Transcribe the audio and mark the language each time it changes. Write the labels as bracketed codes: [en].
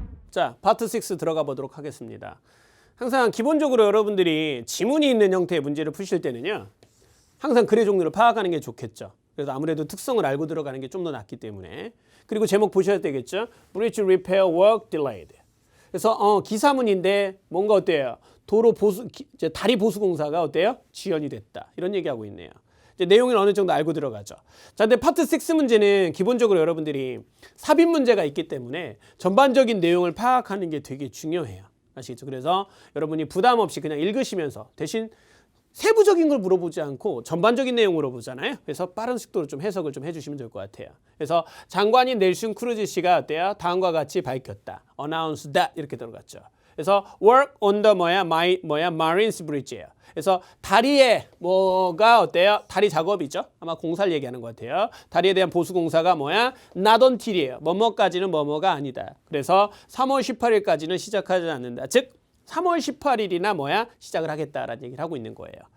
[ko] 자, 파트 6 들어가 보도록 하겠습니다. 항상 기본적으로 여러분들이 지문이 있는 형태의 문제를 푸실 때는요. 항상 글의 종류를 파악하는 게 좋겠죠. 그래서 아무래도 특성을 알고 들어가는 게 좀 더 낫기 때문에. 그리고 제목 보셔야 되겠죠. [en] Bridge repair work delayed. [ko] 그래서 기사문인데 뭔가 어때요? 다리 보수 공사가 어때요? 지연이 됐다. 이런 얘기하고 있네요. 이제 내용을 어느 정도 알고 들어가죠. 자, 근데 파트 6 문제는 기본적으로 여러분들이 삽입 문제가 있기 때문에 전반적인 내용을 파악하는 게 되게 중요해요. 아시겠죠? 그래서 여러분이 부담 없이 그냥 읽으시면서 대신 세부적인 걸 물어보지 않고 전반적인 내용 물어보잖아요. 그래서 빠른 속도로 좀 해석을 좀 해주시면 될 것 같아요. 그래서 장관인 넬슨 크루즈 씨가 어때요? 다음과 같이 밝혔다. [en] Announce that [ko] 이렇게 들어갔죠. 그래서 [en] work on the Marines Bridge [ko] 예요. 그래서 다리에 뭐가 어때요? 다리 작업이죠. 아마 공사를 얘기하는 것 같아요. 다리에 대한 보수 공사가 not until이에요. 뭐뭐까지는 뭐뭐가 아니다. 그래서 3월 18일까지는 시작하지 않는다. 즉 3월 18일이나 시작을 하겠다라는 얘기를 하고 있는 거예요.